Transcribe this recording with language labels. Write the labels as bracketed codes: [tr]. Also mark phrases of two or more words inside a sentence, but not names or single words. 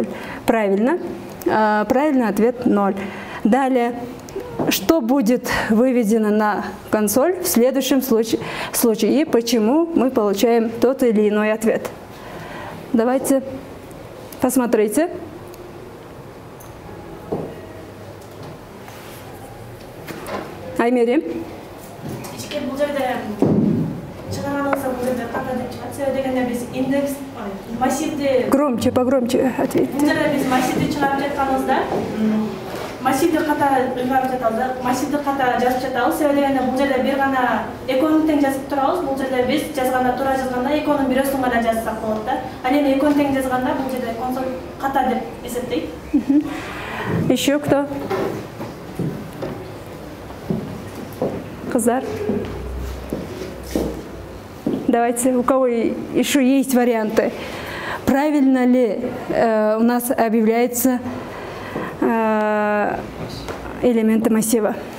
[ru] Правильно. Правильный ответ 0. Далее, что будет выведено на консоль в следующем случае и почему мы получаем тот или иной ответ. Давайте посмотрите. Аймери. [ky] Ичке бул жерде чыгарганыңызда бул жерде ката деп чыгат. Себеби дегенде биз индекс массивди [ru] Громче, погромче ответьте. [ky] Бул жерде биз массивди чыгарып жатканыбызда массивди ката ыйгарып жатабыз, массивди ката жазып жатабыз. Себеби дегенде бул жерде бир гана экөөнүн тең жазып турабыз. Бул жерде биз жазганда туура жазганда экөөнүн бирөөсүн гана жазсак болот да. Ал эми экөөнүн тең жазганда бул жерде консоль ката деп эсептейт. [ru] Еще кто? Қыздар. Давайте, у кого еще есть варианты. Правильно ли у нас объявляются элементы массива?